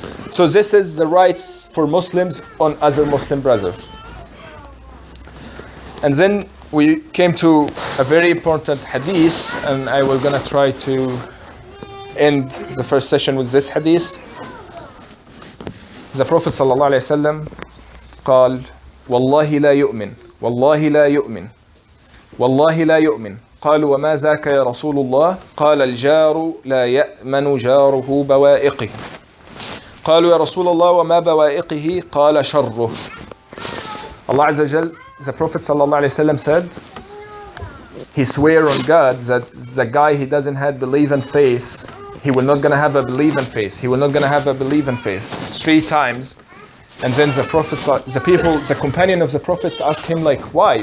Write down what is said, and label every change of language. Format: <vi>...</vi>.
<en>So this is the rights for Muslims on other Muslim brothers. And then we came to a very important hadith, and I was gonna try to end the first session with this hadith. The Prophet sallallahu alaihi wasallam</en> <ar>قال والله لا يؤمن والله لا يؤمن والله لا يؤمن قالوا وما ذاك يا رسول الله قال الجار لا يأمن جاره بوائقه قالوا يا رسول الله وما بوائقه قال شره.</ar> <en>Allah Azza wa Jal, the Prophet sallallahu alaihi wasallam said, he swear on God that the guy he doesn't have believing face, he will not gonna have a believing face. He will not gonna have a believing face 3 times. And then the Prophet, the companion of the Prophet asked him like, why?</en>